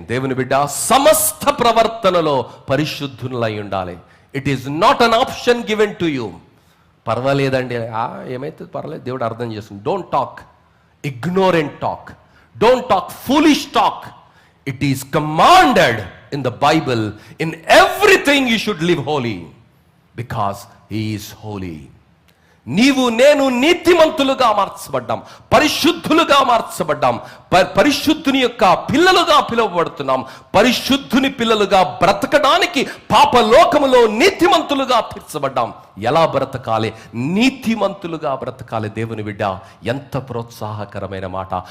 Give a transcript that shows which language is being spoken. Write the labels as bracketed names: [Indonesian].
[Telugu] దేవుని బిడ్డ, సమస్త ప్రవర్తనలో పరిశుద్ధులై ఉండాలి. [English] It is not an option given to you. [Telugu] పర్వాలేదండి, ఏమైతే పర్వాలేదు, దేవుడు అర్థం చేస్తుంది. [English] Don't talk ignorant talk, don't talk foolish talk. It is commanded in the Bible, in everything you should live holy because he is holy. [Telugu] నీవు నేను నీతిమంతులుగా మార్చబడ్డాం, పరిశుద్ధులుగా మార్చబడ్డాం, పరిశుద్ధుని యొక్క పిల్లలుగా పిలువబడుతున్నాం. పరిశుద్ధుని పిల్లలుగా బ్రతకడానికి పాపలోకములో నీతిమంతులుగా తీర్చబడ్డాం. ఎలా బ్రతకాలి? నీతిమంతులుగా బ్రతకాలి. దేవుని బిడ్డ, ఎంత ప్రోత్సాహకరమైన మాట.